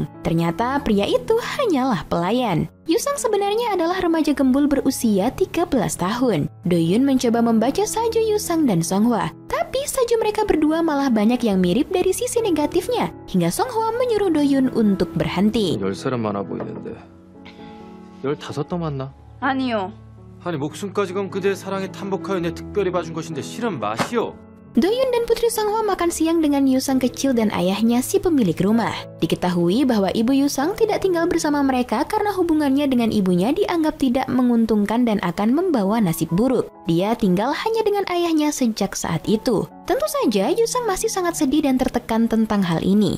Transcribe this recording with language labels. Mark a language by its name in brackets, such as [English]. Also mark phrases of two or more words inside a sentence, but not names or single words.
[Indonesian] Ternyata pria itu hanyalah pelayan. Yusang sebenarnya adalah remaja gembul berusia 13 tahun. Doyun mencoba membaca salju Yusang dan Songhwa, tapi salju mereka berdua malah banyak yang mirip dari sisi negatifnya, hingga Songhwa menyuruh Doyun untuk berhenti. [Korean] 10사람 많아 보이는데 15도 맞나? 아니요. 아니 목숨까지 건 그대의 사랑에 탐복하여 내 특별히 봐준 것인데 실은 맛이요. [Indonesian] Doyun dan Putri Songhwa makan siang dengan Yusang kecil dan ayahnya si pemilik rumah. Diketahui bahwa ibu Yusang tidak tinggal bersama mereka karena hubungannya dengan ibunya dianggap tidak menguntungkan dan akan membawa nasib buruk. Dia tinggal hanya dengan ayahnya sejak saat itu. Tentu saja Yusang masih sangat sedih dan tertekan tentang hal ini.